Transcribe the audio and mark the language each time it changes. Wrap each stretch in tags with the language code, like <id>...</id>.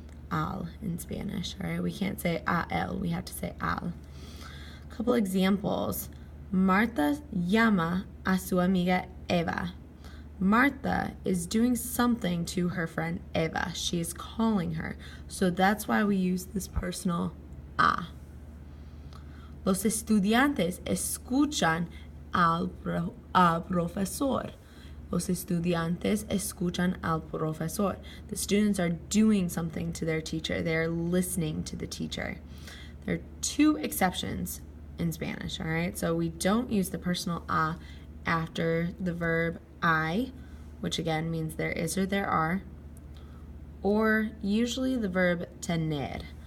<en>Al in Spanish, all right? We can't say al, we have to say al. A couple examples.</en> <es>Marta llama a su amiga Eva.</es> <en>Marta is doing something to her friend Eva. She is calling her. So that's why we use this personal a.</en> <es>Los estudiantes escuchan al profesor. Los estudiantes escuchan al profesor.</es> <en>The students are doing something to their teacher. They are listening to the teacher. There are two exceptions in Spanish, all right? So we don't use the personal a after the verb I, which again means there is or there are, or usually the verb tener.</en>